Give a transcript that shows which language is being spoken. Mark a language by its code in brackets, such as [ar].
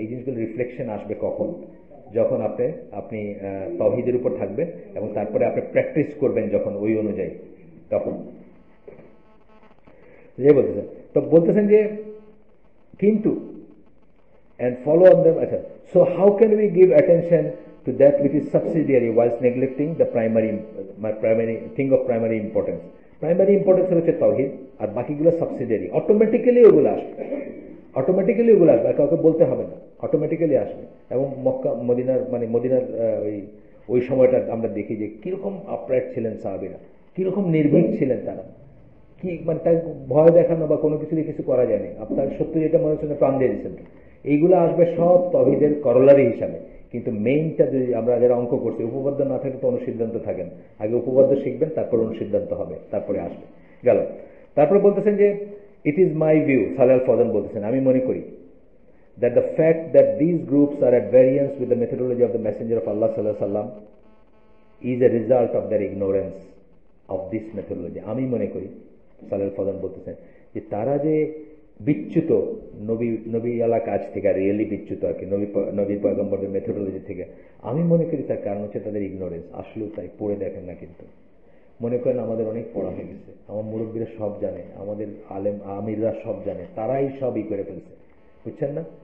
[bn] এই জিনিসগুলো রিফ্লেকশন আসবে কখন? যখন আপনি তাওহীদের উপর থাকবেন এবং তারপরে আপনি প্র্যাকটিস করবেন যখন ওই অনুযায়ী, তখন যে বলতেছেন। তো বলতেছেন যে কিন্তু [en] and follow on them. So how can we give attention to that which is subsidiary whilst neglecting the primary thing of primary importance? Primary importance [bn] হচ্ছে তাওহীদ, আর বাকিগুলো সাবসিডিয়ারি। অটোমেটিক্যালি ওগুলো আসবে, অটোমেটিক্যালি ওগুলো আসবে, আর কাউকে বলতে হবে না, অটোমেটিক্যালি আসবে। এবং মক্কা মদিনার ওই সময়টা আমরা দেখি যে কিরকম আপরাইট ছিলেন সাহাবীরা, কিরকম নির্ভীক ছিলেন তারা, কি মানে তার ভয় দেখানো বা কোনো কিছু দিয়ে কিছু করা যায়নি। আপনার সত্য যেটা মনে হচ্ছে প্রাণ দিয়ে দিচ্ছেন, এইগুলো আসবে সব তাওহীদের করলারি হিসাবে। কিন্তু মেইনটা যদি আমরা যারা অঙ্ক করছি, উপপাদ্য না থাকে তো অনুসিদ্ধান্ত থাকেন। আগে উপপাদ্য শিখবেন, তারপর অনুসিদ্ধান্ত হবে, তারপরে আসবে। গেল। তারপরে বলতেছেন যে [en] it is my view, [bn] Salal Fazal বলতেছেন, আমি মনে করি [en] that the fact that these groups are at variance with the methodology of the Messenger of Allah sallallahu alaihi wasallam is a result of their ignorance of this methodology. [bn] আমি মনে করি, সালাল ফজল বলতেছেন, যে তারা যে বিচ্যুত নবীওয়ালা কাজ থেকে, রিয়েলি বিচ্যুত আর কি নবী পয়গম্বরদের মেথোডোলজি থেকে, আমি মনে করি তার কারণ হচ্ছে তাদের ইগনোরেন্স। আসলেও তাই, পড়ে দেখেন না, কিন্তু মনে করেন আমাদের অনেক পড়া হয়ে গেছে, আমার মুরব্বীরা সব জানে, আমাদের আলেম আমিররা সব জানে, তারাই সবই করে ফেলছে, বুঝছেন না?